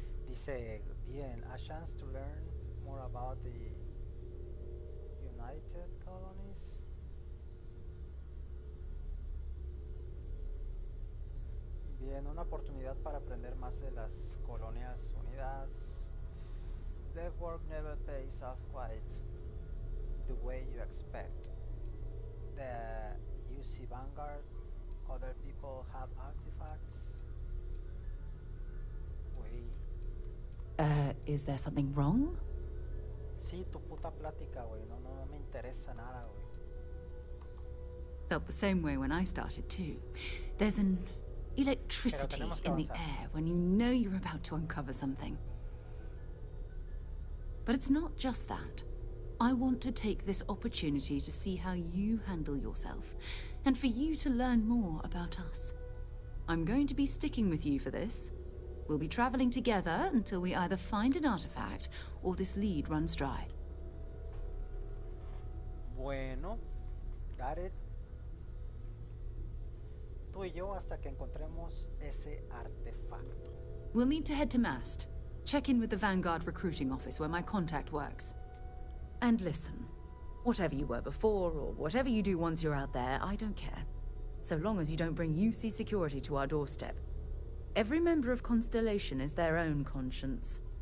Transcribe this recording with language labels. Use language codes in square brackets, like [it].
[es] Dice, bien, [en] a chance to learn more about the United Colonies. [es] Bueno, una oportunidad para aprender más de las colonias unidas. [en] Legwork never pays off quite the way you expect. The UC Vanguard, other people have artifacts. Wait. Is there something wrong? [es] Sí, tu puta plática, güey. No me interesa nada, güey. [en] Felt the same way when I started too. There's an electricity in the air when you know you're about to uncover something. But it's not just that. I want to take this opportunity to see how you handle yourself, and for you to learn more about us. I'm going to be sticking with you for this. We'll be traveling together until we either find an artifact or this lead runs dry. Bueno, got it. [es] Tú y yo hasta que encontremos ese artefacto. [en] We'll need to head to Mast. Check in with the Vanguard recruiting office where my contact works. And listen, whatever you were before or whatever you do once you're out there, I don't care. So long as you don't bring UC security to our doorstep. Every member of Constellation is their own conscience.